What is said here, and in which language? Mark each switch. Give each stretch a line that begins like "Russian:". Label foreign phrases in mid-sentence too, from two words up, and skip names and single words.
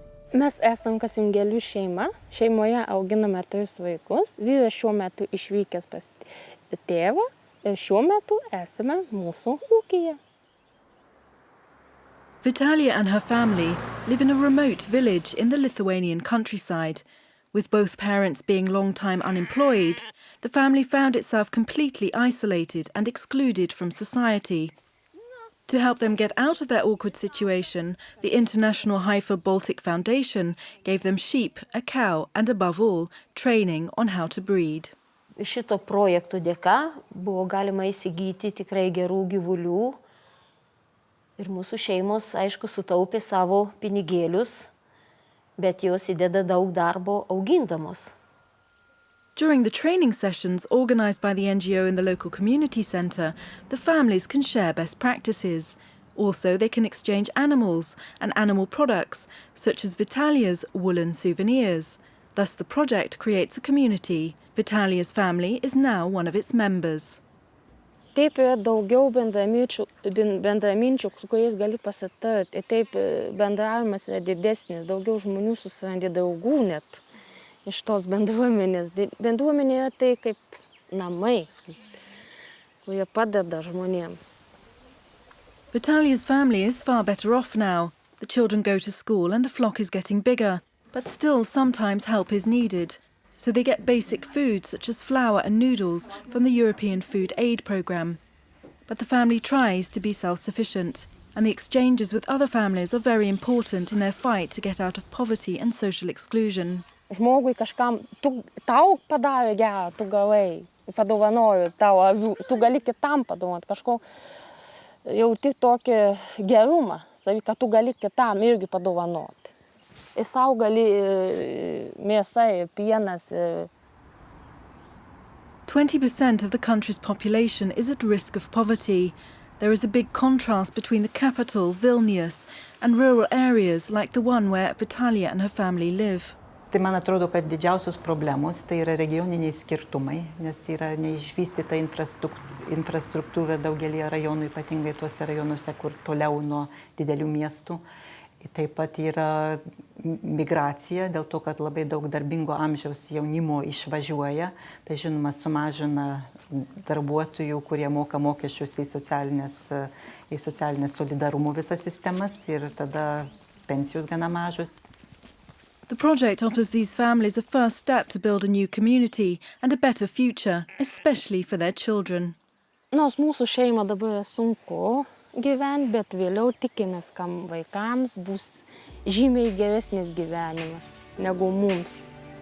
Lithuanian: Mes esam Kasingelių šeima. Šeimoje auginame 3 vaikus. Vyras šiuo metu išvykęs pas tėvą ir šiuo metu esame mūsų ūkyje.
English: Vitalia and her family live in a remote village in the Lithuanian countryside. With both parents being long-time unemployed, the family found itself completely isolated and excluded from society. To help them get out of their awkward situation, the International Haifa Baltic Foundation gave them sheep, a cow, and above all, training on how to breed.
Lithuanian: Šito projekto dėka buvo galima įsigyti tikrai gerų gyvulių ir mūsų šeimos, aišku, sutaupė savo pinigėlius, bet jos įdeda daug darbo augindamos.
English: During the training sessions organised by the NGO in the local community centre, the families can share best practices. Also, they can exchange animals and animal products, such as Vitalia's woolen souvenirs. Thus, the project creates a community. Vitalia's family is now one of its members.
Lithuanian: Taip yra daugiau bendraminčių, su kuriais gali pasitarti. Taip bendravimas yra didesnis, daugiau žmonių susirandi draugų net iš tos bendruomenės. Bendruomenė yra tai kaip namai, kurie padeda žmonėms.
English: Vitalia's family is far better off now. The children go to school and the flock is getting bigger. But still, sometimes help is needed. So they get basic food such as flour and noodles from the European Food Aid Programme. But the family tries to be self-sufficient, and the exchanges with other families are very important in their fight to get out of poverty and social exclusion.
Lithuanian: Žmogui kažkam, tau padarė gerą, tu galai, padovanojo tau avių, tu gali kitam padovanoti kažko, jauti tokį gerumą, kad tu gali kitam irgi padovanoti. Ir sau gali mėsa ir pienas.
English: 20% of the country's population is at risk of poverty. There is a big contrast between the capital, Vilnius, and rural areas like the one where Vitalia and her family live.
Lithuanian: Tai man atrodo, kad didžiausios problemos tai yra regioniniai skirtumai, nes yra neišvystyta infrastruktūra daugelį rajonų, ypatingai tuose rajonuose, kur toliau nuo didelių miestų. Taip pat yra migracija, dėl to, kad labai daug darbingo amžiaus jaunimo išvažiuoja. Tai žinoma sumažina darbuotojų, kurie moka mokesčius į socialinės solidarumo visas sistemas ir tada pensijos gana mažos.
English: The project offers these families a first step to build a new community and a better future, especially for their children.
Lithuanian: Nors mūsų šeima dabar yra sunku gyventi, bet vėliau tikimės, kad vaikams bus žymiai geresnis gyvenimas negu mums.